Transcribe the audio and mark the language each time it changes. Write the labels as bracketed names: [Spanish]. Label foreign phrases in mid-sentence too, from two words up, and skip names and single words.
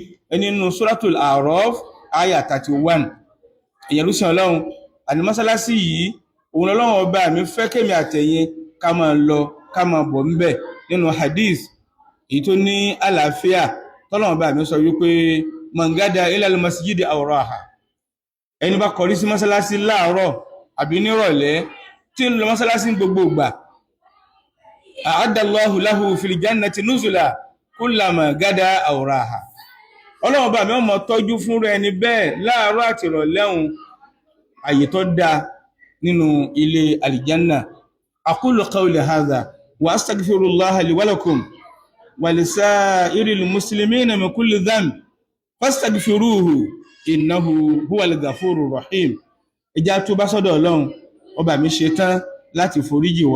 [Yoruba] ẹni nínú suratul A'raf aya 31. ẹ̀yin rúsìn ọlọ́run, àní mọ́sálásí yìí òun ọlọ́run ọba mi fẹ́ kémi àtẹ̀yin ká máa lọ ká máa bọ̀ ńbẹ̀. nínú hadith èyí tó ní àlàáfíà tọ́lọ́run ọba mi sọ wípé [Arabic] من غدا إلى المسجد أو راح, [Yoruba] ẹni bá kọrí sí mọ́sálásí láàárọ̀ àbí nírọ̀lẹ́ tí ń lọ mọ́sálásí gbogbo ìgbà, [Arabic] أعد الله له في الجنة نزلا كلما غدا أو راح, [Yoruba] ọlọ́run bá mi ọmọ tọ́jú fún rẹ ní bẹ́ẹ̀ láàárọ̀ àti ìrọ̀lẹ́hun àyè tó dáa nínú ilé alìjánà. [Arabic] أقول قولي هذا وأستغفر الله لي ولكم ولسائر المسلمين من كل ذنب فاستغفروه إنه هو الغفور الرحيم. [Yoruba] ìjà tó bá sọ́dọ̀ ọlọ́run ọba mi ṣe tán láti foríjì wá.